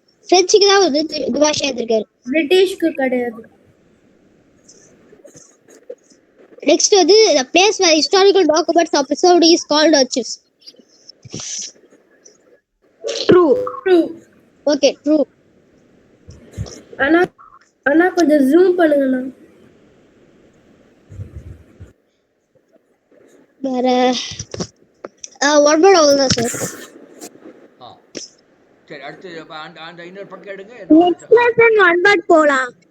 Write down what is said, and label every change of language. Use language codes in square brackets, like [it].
[ta] பிரெஞ்சுக்கு தான் வந்து துபாஷியா இருந்திருக்காரு. பிரிட்டிஷ்க்கு கிடையாது. [en] Next [ta] வந்து [en] the place where historical documents are preserved is called archives. True. Okay, true. [ta] ஆனா கொஞ்சம் ஜூம் பண்ணுங்கண்ணா. வேற [en] one word [ta] அவ்வளவுதான் சார். சரி, அடுத்து அந்த இன்னொரு பக்கம் எடுங்க. [en] Next lesson one word [ta] போலாம்.